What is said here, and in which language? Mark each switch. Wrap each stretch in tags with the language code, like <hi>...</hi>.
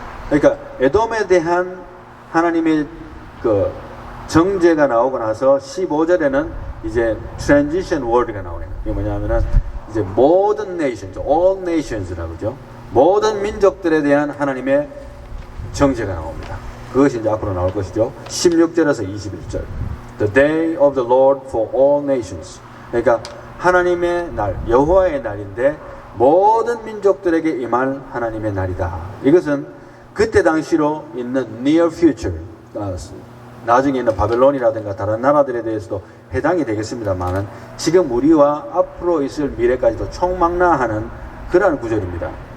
<ko>그러니까 에돔에 대한 하나님의 그 정죄가 나오고 나서 15절에는 이제 transition word가 나오네요. 이게 뭐냐면은 이제 모든 nations, all nations라고 그러죠. 모든 민족들에 대한 하나님의 정죄가 나옵니다. 그것이 이제 앞으로 나올 것이죠. 16절에서 21절.</ko> <en>The day of the Lord for all nations.</en> <ko>그러니까 하나님의 날, 여호와의 날인데 모든 민족들에게 임할 하나님의 날이다. 이것은 그때 당시로 있는 near future, 나중에 있는 바벨론이라든가 다른 나라들에 대해서도 해당이 되겠습니다만은 지금 우리와 앞으로 있을 미래까지도 총망라하는 그러한 구절입니다.</ko>